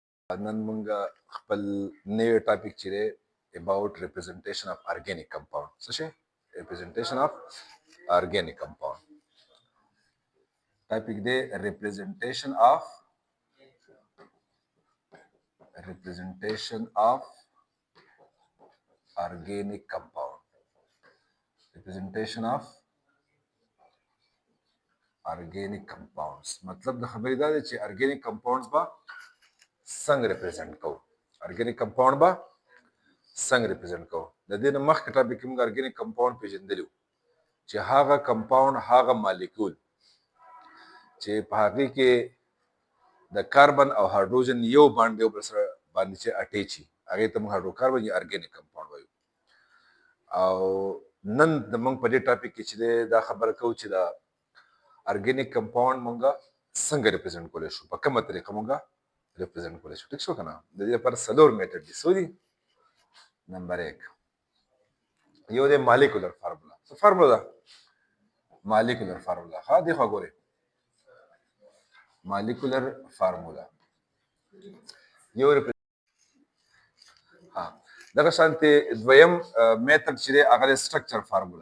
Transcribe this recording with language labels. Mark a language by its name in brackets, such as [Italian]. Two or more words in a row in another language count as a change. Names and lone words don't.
[Pashto] نن مونږ خپل نوی ټاپک چې دی [English] about representation of organic compound. [Pashto] څه شی؟ [English] representation of organic compound. [Pashto] ټاپک دی [English] representation of organic compound. representation of organic compounds [Pashto] مطلب د خبرې دا دی چې [English] organic compounds [Pashto] به څنګه ریپرزینټ کوو. [English] organic compound [Pashto] به څنګه ریپرزینټ کوو. د دې نه مخکې ټاپک کې موږ [English] organic compound [Pashto] پېژندلی وو چې هغه compound هغه مالیکول چې په هغې کې د کاربن او هایدروجن یو بانډ یو بل سره باندې چې اټیچ وي هغې ته موږ هایدروکاربن یا [English] organic compound [Pashto] وایو. او نن د موږ په دې ټاپک کې چې دی دا خبره کوو چې د [English] organic compound [Pashto] مونږ څنګه ریپرزینټ کولی شو، په کومه طریقه مونږ ریپرزینټ کولی شو. ټیک شو که نه؟ د دې لپاره څلور میتډ دي. څو دي؟ نمبر 1 یو دی [English] molecular formula. [Pashto] څه فارمولا ده؟ [English] molecular formula. [Pashto] ها دې خوا ګورئ، [English] molecular formula [Pashto] یو ها دغه شانتې دویم میتډ چې دی هغه دی [English] structure formula.